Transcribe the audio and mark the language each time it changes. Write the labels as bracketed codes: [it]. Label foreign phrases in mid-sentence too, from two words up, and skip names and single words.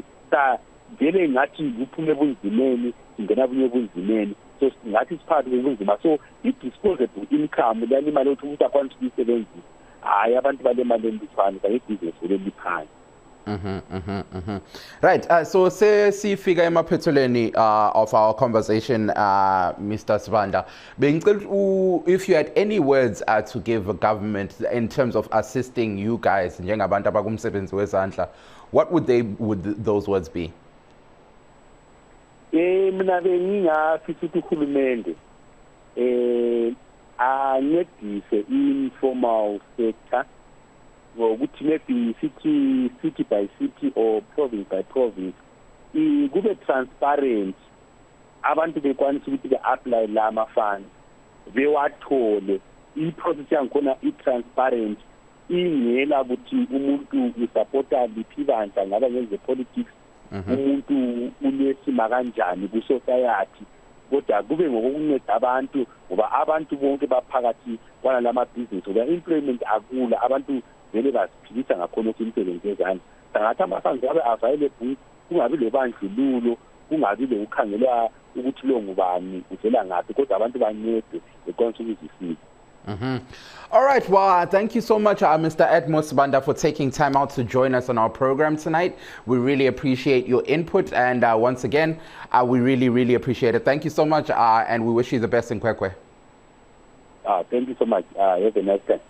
[nd] Vele ngathi kuphume ebunzimeni singena bunye ebunzimeni. So ngathi siphakathi kwebunzima. So i- [en] disposable income [nd] lani imali yokuthi umuntu akwanise ukuyisebenzisa, hayi abantu bale mali elifana kanye ibhizinesi leliphansi. [en] Right, so [nd] sifika emaphethelweni [en] of our conversation, Mr. Sibanda. If you had any words to give a government in terms of assisting you guys, [nd] njengabantu abakumsebenzi wezandla, [en] what would those words be? [nd] Mina bengingafisa ukuthi uhulumende ancedise i- [en] informal sector [nd] ngokuthi [en] maybe city by city or province by province [nd] kube transparent, abantu bekwanisa ukuthi be-apply la ama-funds bewathole i-process yangikhona i-transparent ingela ukuthi umuntu usupporta liphi bandla ngaba ngenze politics umuntu unesima kanjani ku-society kodwa kube ngokunceda abantu ngoba abantu bonke baphakathi kwalamabhizinisi ngoba employment akula abantu vele baziphilisa ngakhona imisebenzi yezandla sangathi amafanzi abe available kungabi lobandlululo kungabi lokukhangelwa ukuthi lo ngubani uvela ngaphi kodwa abantu bancede ekwanisa ukuzifika. [en] All right, well, thank you so much, Mr. Edmo Sibanda, for taking time out to join us on our program tonight. We really appreciate your input, and once again, we really appreciate it. Thank you so much, and we wish you the best in Kwekwe. Thank you so much. Have a nice day.